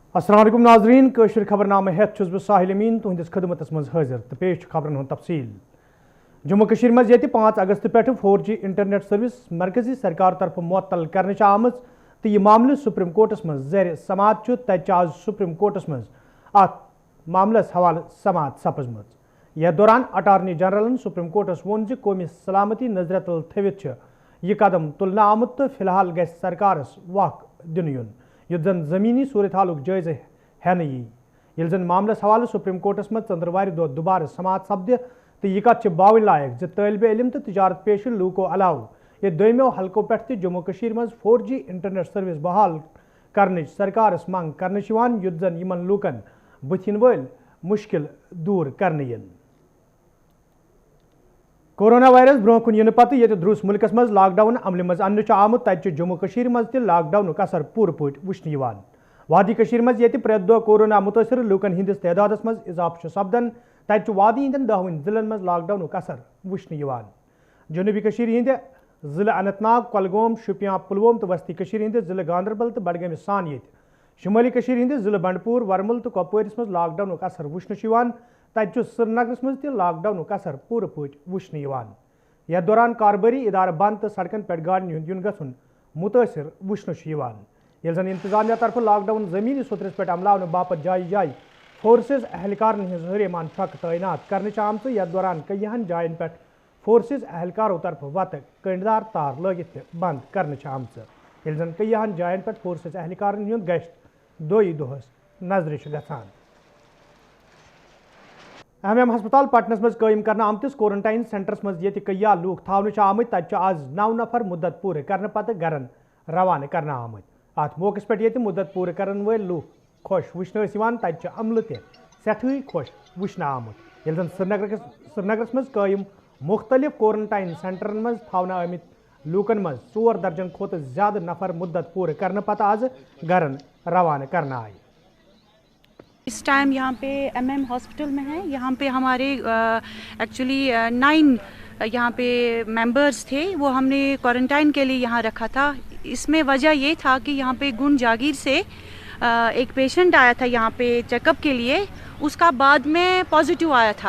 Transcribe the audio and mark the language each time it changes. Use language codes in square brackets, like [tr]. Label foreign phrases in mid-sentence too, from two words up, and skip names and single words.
[ks] अस्सलाम वालेकुम नाजरीन कशर खबरनामे हेत छुस बह साहिल अमीन तुहंदिस खदमतस मज हाजिर तो पेश खबरन हुंद तफसील। जम्मू कश्मीर मज ये 5 अगस्त पे 4G [en] internet service [ks] मरकजी सरकार तरफ मुअत्तल करने आमज तो यह मामले सुप्रीम कोर्टस मज ज़ेर समात तज आज सुप्रीम कोर्टस मज अत मामलस हवाले समात सपजम। यह दौरान अटारनी जनरलन सुप्रीम कोर्टस वोन ज कौमी सलामती नजर तल थवित यह कदम तुलना आमुत तो फिलहाल गि सरकारस वक दिन युन युत जन जमीनी सूरत हालुक जायजे हेन ये जन मामलस हवाले सुप्रीम कोर्टस मज चंद्रवार दह दुबार समात सपद तो यह कत बावन लायक ज तालिब इल्म तो तजारत पेश लूको अलाव ये दोमो हल्को पे जम्मू कश्मीर मज 4G [en] internet service [ks] बहाल करने सरकारस मंग करने युत जन यमन लूकन बुथिन वल मुश्किल दूर करने यन। कोरोना वायरस ब्रोह कुन इन पत ये द्रुस मुल्कस मज लॉकडाउन अमल मज अन्न आमुत तत जम्मू कश्मीर मज त लॉकडाउन असर पूर पट वुचन वादी कश्मीर मज ये प्रत दह कोरोना मुतासर लूकन हंदिस तदादस मज इजाफा सपदन तत वादी हंदन 10 जिलन मज लॉकडाउन असर वुचन। जनूबी कश्मीर हंद जिले अनंतनाग कुलगाम शुपियां पुलवाम तो वस्ती कश्मीर हंद जिले गांदरबल तो बडगाम सान ये शुमाली कश्मीर हंद जिले बंडपुर वरमुल तो कपवारिस मज लॉकडाउन असर वुचन तत श्रीनगरस मज त लॉकडाउन असर पूर पट वुचन। यह दौरान कारोबारी इदार बंद तो सड़कन पे गाड़न हुंद युन गन मुतासर वुचन ये जन इंतजामिया तरफ लॉकडाउन जमीनी सुतरस पे अमलावन बापत जाय जाय फोर्सेज एहलकारन हज हरेमान ट्रक तैनात करने आमत। यह दौरान कईहन जायन पे फोर्सेज एहलकारों तरफ वत कंडदार तार लगित बंद करने आमत ये जन कईहन जायन पे फोर्सेज एहलकारन हुंद गश्त दोई दोहस नजर गसान। MM हस्पताल पटनस मज कायम करना आमतिस क्वारंटाइन सेंटरस मज ये कया लूक थावन आमत तत आज 9 नफर मुद्दत पूरे करने पत घरन रवाना करना आमत। अत मौके पे ये मुद्दत पूरे करन वल लूक खुश वुचन तत अमल तठे खुश वुचन आमत ये श्रीनगरस मज कायम मुख्तलिफ क्वारंटाइन सेंटरन मज थावन आमित लूकन मज 4 दर्जन खोत ज्यादा नफर मुद्दत पूरे करने पत आज घरन रवाना करना आए। [hi] इस टाइम यहाँ पे MM हॉस्पिटल में है। यहाँ पे हमारे एक्चुअली 9 यहाँ पे मेंबर्स थे, वो हमने क्वारंटाइन के लिए यहाँ रखा था। इसमें वजह ये था कि यहाँ पे गुंड जागीर से एक पेशेंट आया था यहाँ पे चेकअप के लिए, उसका बाद में पॉजिटिव आया था।